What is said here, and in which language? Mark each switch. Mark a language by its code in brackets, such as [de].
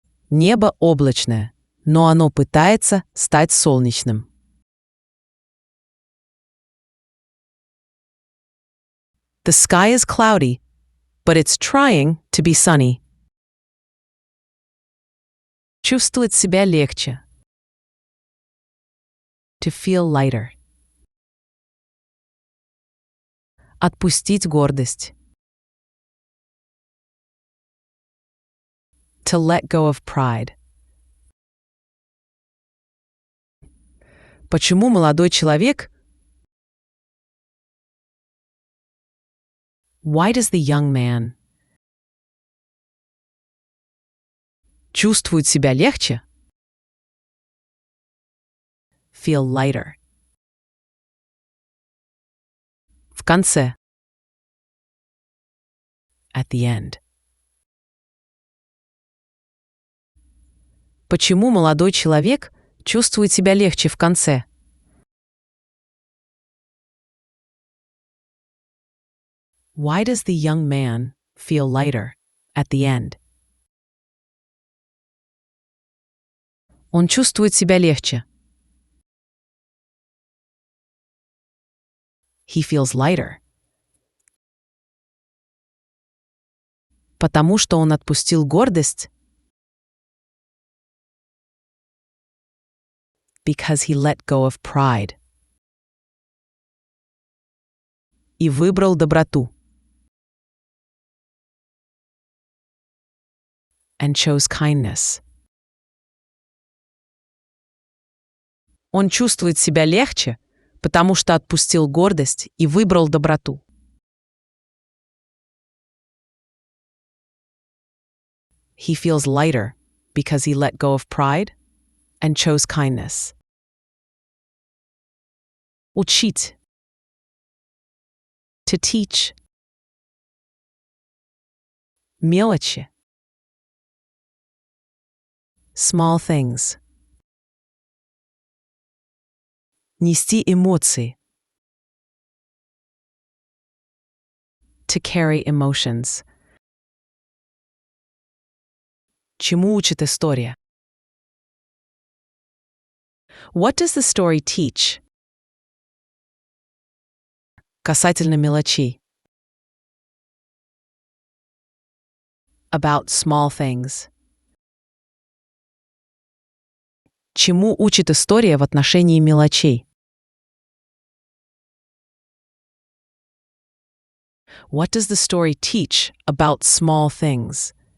[ru] Небо облачное, но оно пытается стать солнечным. [en] The sky is cloudy, but it's trying to be sunny. [ru] Чувствовать себя легче. [en] To feel lighter. [ru] Отпустить гордость. [en] To let go of pride. [ru] Почему молодой человек? [en] Why does the young man [ru] чувствует себя легче? [en] Feel lighter. [ru] В конце. [en] At the end. [ru] Почему молодой человек чувствует себя легче в конце? [en] Why does the young man feel lighter at the end? [ru] Он чувствует себя легче. [en] He feels lighter. [ru] Потому что он отпустил гордость. [en] Because he let go of pride. [ru] И выбрал доброту. [en] And chose kindness. [ru] Он чувствует себя легче, потому что отпустил гордость и выбрал доброту. [en] He feels lighter because he let go of pride and chose kindness. [ru] Учить. [en] To teach. [ru] Мелочи. [en] Small things. [ru] Нести эмоции. [en] To carry emotions. [ru] Чему учит история? [en] What does the story teach? [ru] Касательно мелочей. [en] About small things. [ru] Чему учит история в отношении мелочей? [en] What does the story teach about small things?